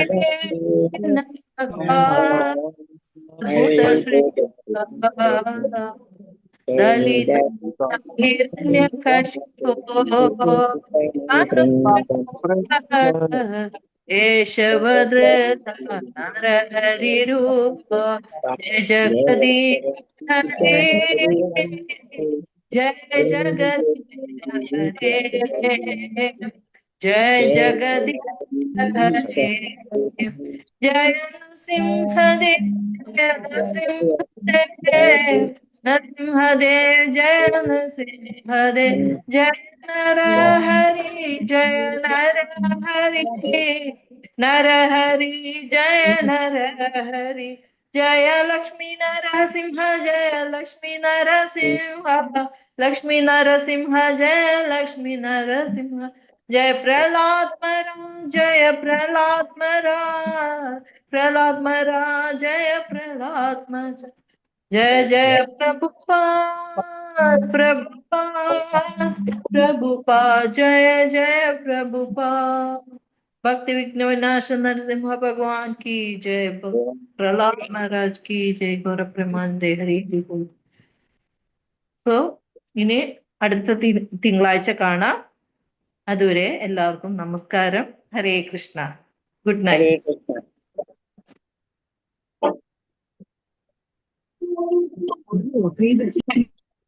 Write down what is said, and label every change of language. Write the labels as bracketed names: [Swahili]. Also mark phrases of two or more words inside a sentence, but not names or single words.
[Sanskrit] दलित हिरण्यकशिपो केशवधृत नरहरिरूप जगदीश [Hindi] जय जगदीश हरे जय जगदीश हरे जय नृसिंहदेव जय नृसिंहदेव नरसिंहदेव जय नृसिंहदेव जय नरहरि जय नरहरि नरहरि जय नरहरि जय लक्ष्मी नरसिंह जय लक्ष्मी नरसिंह लक्ष्मी नरसिंह जय लक्ष्मी नरसिंह जय प्रहलाद महाराज जय प्रहलाद महाराज जय प्रहलाद महाराज जय जय प्रभुपाद प्रभुपाद जय जय प्रभुपाद भक्ति विघ्न विनाश नरसिंह भगवान की जय प्रहलाद महाराज की जय गौर प्रमानंदे हरि बोल. [Malayalam] സോ ഇനി അടുത്ത തിങ്കളാഴ്ച കാണാം. അതുവരെ എല്ലാവർക്കും നമസ്കാരം. ഹരേ കൃഷ്ണ. [English] good night. [Malayalam] ഹരേ കൃഷ്ണ.